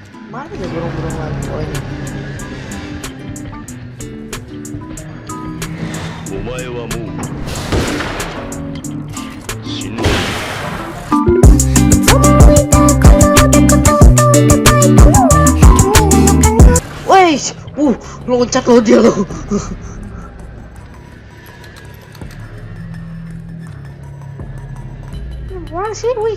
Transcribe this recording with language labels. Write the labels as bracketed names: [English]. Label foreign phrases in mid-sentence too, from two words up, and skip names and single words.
[Indonesian] Mana nih burung-burung lagi? Oh ini. [Japanese] お前はもう死んだ。 [Indonesian] Wes, loncat lo dia lo. Wah sih, wih.